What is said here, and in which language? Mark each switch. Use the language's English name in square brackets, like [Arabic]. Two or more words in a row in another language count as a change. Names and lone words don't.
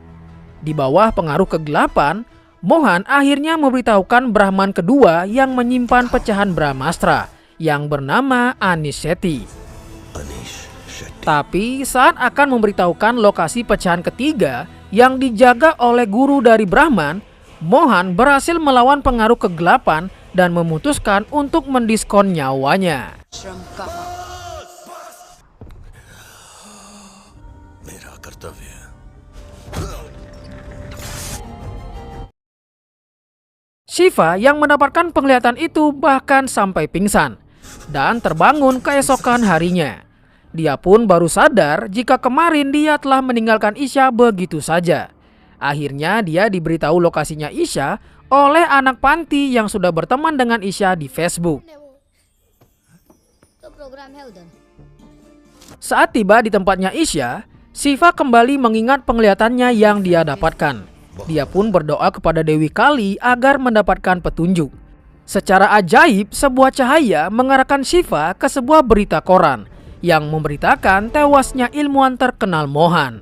[Indonesian] Di bawah pengaruh kegelapan, Mohan akhirnya memberitahukan Brahman kedua yang menyimpan pecahan Brahmastra yang bernama Anish Shetty. Anish Shetty. Tapi saat akan memberitahukan lokasi pecahan ketiga yang dijaga oleh guru dari Brahman, Mohan berhasil melawan pengaruh kegelapan dan memutuskan untuk mendiskon nyawanya. [Hindi] श्रम का मेरा कर्तव्य है। [Indonesian] Shiva yang mendapatkan penglihatan itu bahkan sampai pingsan dan terbangun keesokan harinya. Dia pun baru sadar jika kemarin dia telah meninggalkan Isya begitu saja. Akhirnya dia diberitahu lokasinya Isya oleh anak panti yang sudah berteman dengan Isya di Facebook. [Hindi] तो प्रोग्राम है उधर [Indonesian] Saat tiba di tempatnya Isya, Shiva kembali mengingat penglihatannya yang dia dapatkan. Dia pun berdoa kepada Dewi Kali agar mendapatkan petunjuk. Secara ajaib, sebuah cahaya mengarahkan Shiva ke sebuah berita koran yang memberitakan tewasnya ilmuwan terkenal Mohan.